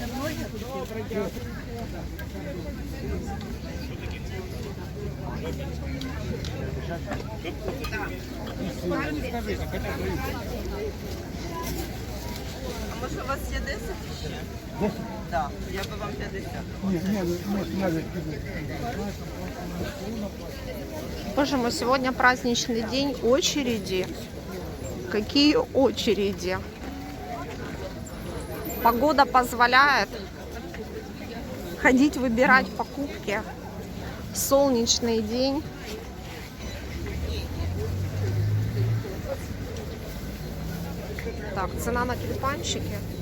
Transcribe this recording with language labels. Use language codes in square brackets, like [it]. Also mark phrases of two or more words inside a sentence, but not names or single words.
[uk] Може у вас є 10 ще? Так, я би вам 50. [ru] Боже мой, сегодня праздничный день. Очереди. Какие очереди? Погода позволяет ходить, выбирать покупки. Солнечный день. Так, цена на тюльпанчики.